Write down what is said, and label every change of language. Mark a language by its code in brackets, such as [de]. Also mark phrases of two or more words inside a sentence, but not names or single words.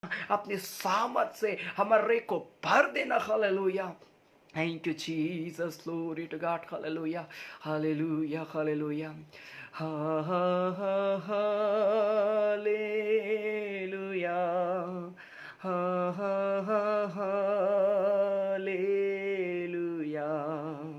[hi] अपने सामर्थ से हमारे को भर देना। [en] हालेलुया। Thank you, Jesus. Glory to God. Hallelujah. Hallelujah. Hallelujah. Ha ha ha hallelujah. Ha ha ha hallelujah.